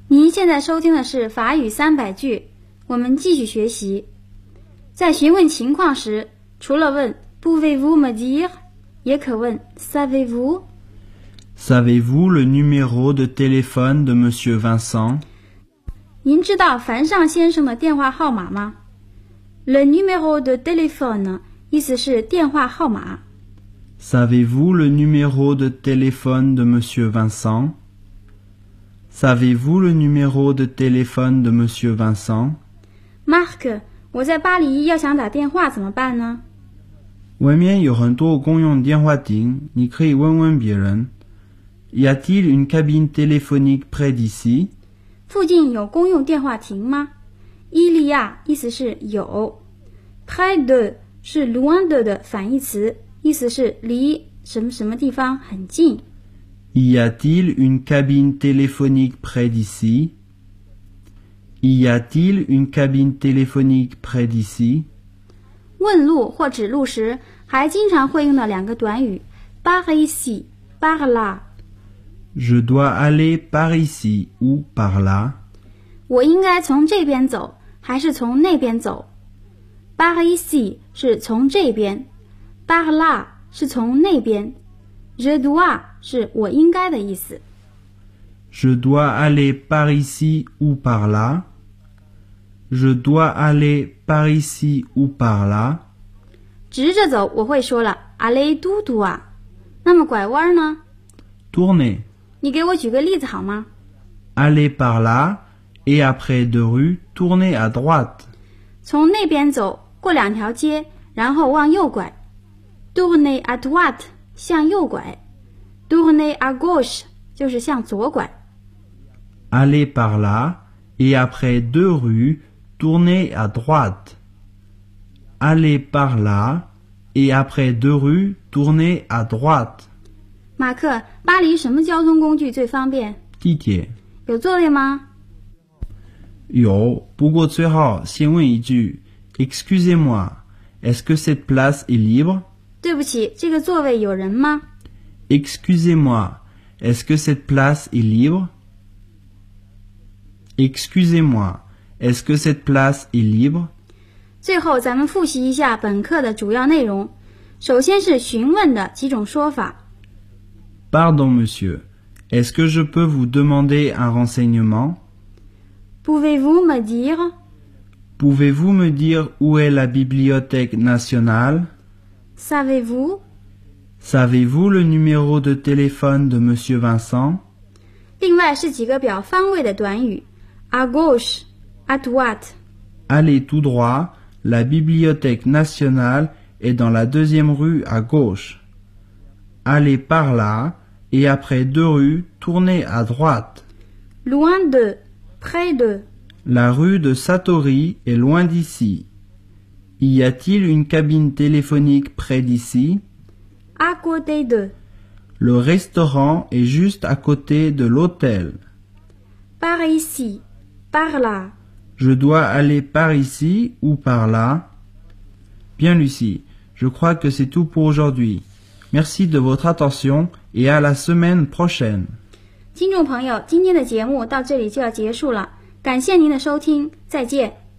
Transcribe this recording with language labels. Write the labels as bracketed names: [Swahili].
[Chinese] 现在收听的是法语三百句，我们继续学习。在询问情况时，除了问 [French] Pouvez-vous me dire， [Chinese] 也可问 [French] Savez-vous？ Savez-vous le numéro de téléphone de Monsieur Vincent？ [Chinese] 您知道樊尚先生的电话号码吗？ [French] Le numéro de téléphone [Chinese] 意思是电话号码。 [French] Savez-vous le numéro de téléphone de Monsieur Vincent？ Savez-vous le numéro de téléphone de Monsieur Vincent? [Chinese] Marc, 我在巴黎要想打电话怎么办呢？外面有很多公用电话亭，你可以问问别人。 [French] Y a-t-il une cabine téléphonique près d'ici? [Chinese] 附近有公用电话亭吗？ [French] Il y a [Chinese] 意思是有。 Près de 是 loin de 反义词，意思是离什么什么地方很近。 [French] Y a-t-il une cabine téléphonique près d'ici? Y a-t-il une cabine téléphonique près d'ici? [Chinese] 问路或指路时还经常会用到两个短语 [French] par ici, par là. Je dois aller par ici ou par là. [Chinese] 我应该从这边走还是从那边走？ Par ici 是从这边， par là 是从那边。 [French] Je dois [Chinese] 是我应该的意思。 [French] Je dois aller par ici ou par là. Je dois aller par ici ou par là. [Chinese] 直着走我会说了 [French] aller tout droit. [Chinese] 那么拐弯呢？ [French] Tourner. [Chinese] 你给我举个例子好吗？ [French] Aller par là et après deux rues tourner à droite. [Chinese] 从那边走过两条街然后往右拐。 [French] Tourner à droite. [Chinese] 向右拐 [French] tourner à gauche [Chinese] 就是向左拐。 [French] Allez par là et après deux rues tournez à droite. Allez par là et après deux rues tournez à droite. [Chinese] 马克，巴黎什么交通工具最方便？地铁。有座位吗？有，不过最好先问一句 [French] Excusez-moi, est-ce que cette place est libre? [Chinese] 对不起，这个座位有人吗？ [French] Excusez-moi, est-ce que cette place est libre? Excusez-moi, est-ce que cette place est libre? [Chinese] 最后咱们复习一下本课的主要内容。首先是询问的几种说法。 [French] Pardon, monsieur, est-ce que je peux vous demander un renseignement? Pouvez-vous me dire? Pouvez-vous me dire où est la bibliothèque nationale? Savez-vous? Savez-vous le numéro de téléphone de monsieur Vincent? [Chinese] 另外是几个表方位的短语。 [French] À gauche, à droite. Allez tout droit, la bibliothèque nationale est dans la deuxième rue à gauche. Allez par là, et après deux rues, tournez à droite. Loin de, près de. La rue de Satori est loin d'ici. Y a-t-il une cabine téléphonique près d'ici? À côté de. Le restaurant est juste à côté de l'hôtel. Par ici. Par là. Je dois aller par ici ou par là? Bien, Lucie, je crois que c'est tout pour aujourd'hui. Merci de votre attention et à la semaine prochaine. [Chinese] 听众朋友，今天的节目到这里就要结束了。感谢您的收听，再见。